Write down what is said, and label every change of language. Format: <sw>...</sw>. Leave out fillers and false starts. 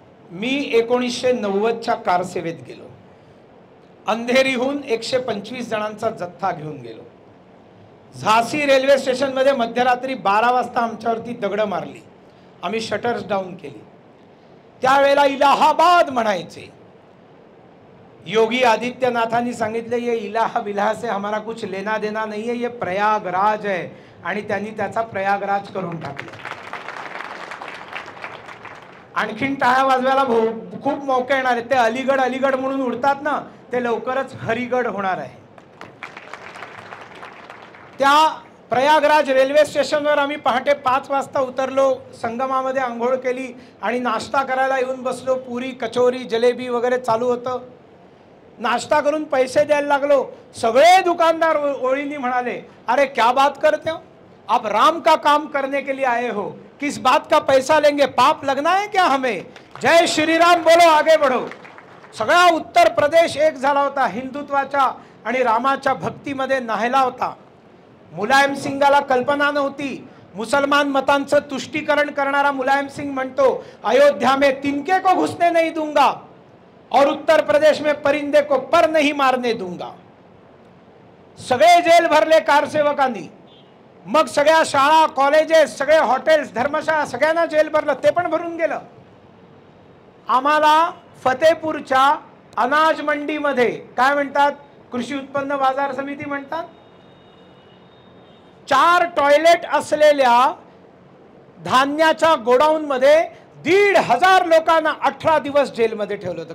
<mr>मी 1990च्या कारसेवेत गेलो. अंधेरीहून 125 जणांचा जथ्था घेऊन गेलो. झाशी रेल्वे स्टेशन मध्ये मध्यरात्री 12 वाजता आमच्यावरती दगड मारली. आम्ही शटर्स डाऊन केली. त्यावेळेला इलाहाबाद म्हणायचे. योगी आदित्यनाथांनी सांगितले</mr> <hi>ये इलाहा विलाहा से हमारा कुछ लेना देना नहीं है, ये प्रयागराज है.</hi> <mr>आणि त्यांनी त्याचा प्रयागराज करून टाकला. आणखीन टाळ्या वाजवायला खूप मौके येणार आहेत. ते अलीगड म्हणून उडतात ना, ते लवकरच हरिगड होणार आहे. त्या प्रयागराज रेल्वे स्टेशनवर आम्ही पहाटे 5 वाजता उतरलो. संगमामध्ये आंघोळ केली आणि नाश्ता करायला येऊन बसलो. पुरी, कचोरी, जलेबी वगैरे चालू होतं. नाश्ता करून पैसे द्यायला लागलो. सगळे दुकानदार ओळीने म्हणाले,</mr> <hi>अरे क्या बात करते हो, आप राम का काम करने के लिए आए हो, किस बात का पैसा लेंगे, पाप लगना है क्या हमें? जय श्री राम बोलो, आगे बढ़ो.</hi> <mr>सगळा उत्तर प्रदेश एक झाला होता, हिंदुत्वाच्या आणि रामाच्या भक्तीमध्ये न्हायला होता. मुलायम सिंगाला कल्पना नव्हती. मुसलमान मतांचं तुष्टीकरण करणारा मुलायम सिंग म्हणतो,</mr> <hi>अयोध्या में तिनके को घुसने नहीं दूंगा और उत्तर प्रदेश में परिंदे को पर नहीं मारने दूंगा.</hi> <mr>सगळे जेल भरले कारसेवकांनी. मग सगळ्या शाळा, कॉलेजेस, सगळे हॉटेल्स, धर्मशाळा सगळ्यांना जेल भरलं, ते पण भरून गेलं. आम्हाला फतेपूरच्या अनाज मंडीमध्ये काय म्हणतात, कृषी उत्पन्न बाजार समिती म्हणतात, 4 टॉयलेट असलेल्या धान्याच्या गोडाऊन मध्ये 1,500 लोकांना 18 दिवस जेलमध्ये ठेवलं होतं.</mr>